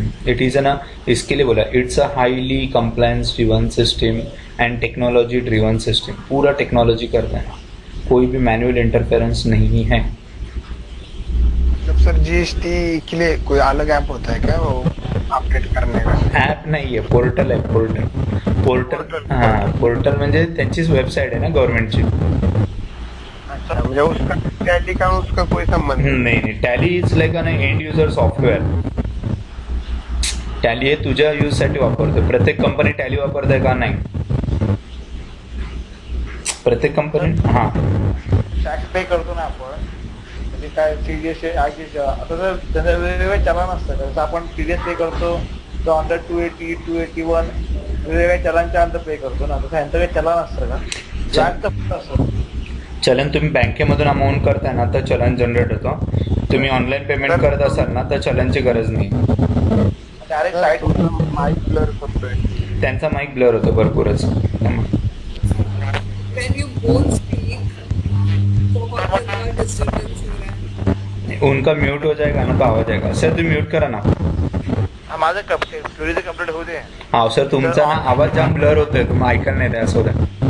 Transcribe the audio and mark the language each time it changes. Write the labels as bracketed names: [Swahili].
[Hindi] It is ना, इसके लिए बोला [English] it's a highly compliance driven system [Hindi] and technology driven system, पूरा टेक्नोलॉजी करता है, कोई भी मैनुअल इंटरफेरेंस नहीं है। मतलब सर GST के लिए कोई अलग ऐप होता है क्या वो अपडेट करने का? ऐप नहीं है, पोर्टल है, पोर्टल। [Marathi] हाँ, पोर्टल म्हणजे त्यांचीच वेबसाईट आहे ना गव्हर्नमेंटची। [Hindi] अच्छा, म्हणजे उसका टैली का उसका कोई संबंध [English] नहीं, Tally is like an end user software. [Marathi] Tally हे तुझ्या यूजसाठी वापरतो, प्रत्येक कंपनी टॅली वापरते का? नाही, प्रत्येक कंपनी। हां, टॅक्स पे करतो ना आपण, म्हणजे काय TDS आता जर त्याचं वेगवेगळे चलन असतं, जसं आपण TDS पे करतो तो अंडर 280, 281 वेगवेगळ्या चलांच्या अंतर पे करतो ना, तसं यांचं काही चलन असतं का? व्याज तर फक्त असतं. चलन तुम्ही बँकेमधून अमाऊंट करताय ना तर चलन जनरेट होतं. तुम्ही ऑनलाईन पेमेंट करत असाल ना तर चलनची गरज नाही. डायरेक्ट साईट माईक ब्लर करतोय. त्यांचा माईक ब्लर होतो भरपूरच. [English] when you both speak [Hindi] बहुत ज़्यादा disturbance हो रहा है. उनका म्यूट हो जाएगा ना तो आवाज आएगा. [Marathi] सर तुम्ही म्यूट करा ना. हा माझं क्वेरीचं कंप्लीट होऊ दे. हा सर तुमचा ना आवाज जाम ब्लर होतोय, तुम्ही ऐकायला नाही द्या असं होतं.